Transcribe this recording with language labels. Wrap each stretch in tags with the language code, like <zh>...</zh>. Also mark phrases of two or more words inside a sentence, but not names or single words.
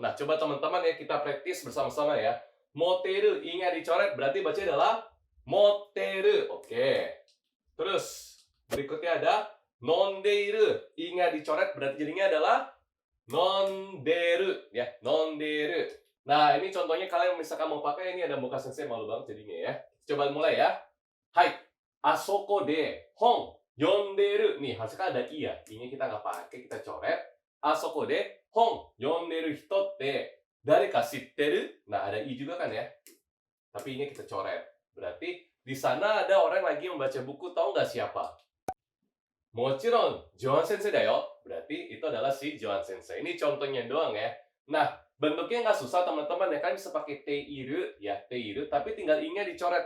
<id>Nah, coba teman-teman ya, kita praktis bersama-sama ya. Moteiru, ingat dicoret, berarti baca adalah moteru, oke. Terus berikutnya ada nondeiru. Ingat dicoret, berarti jadinya adalah nonderu ya, nonderu. Nah, ini contohnya kalian misalkan mau pakai, ini ada muka sensei, malu banget jadinya ya. Coba mulai ya. Hai,</id> <ja>あそこで本読んでる.</ja> <id>Nih, hasilnya ada i ya. I-nya kita nggak pakai, kita coret.</id> <ja>あそこで本読んでる人って誰か知ってる.</ja> <id>Nah, ada i juga kan ya. Tapi i-nya kita coret. Berarti di sana ada orang lagi membaca buku, tahu nggak siapa?</id> <ja>もちろんJohan先生だよ.</ja> <id>Berarti itu adalah si Johan Sensei. Ini contohnya doang ya. Nah, bentuknya nggak susah teman-teman ya, kan bisa pakai teiru ya, teiru, tapi tinggal i-nya dicoret.</id>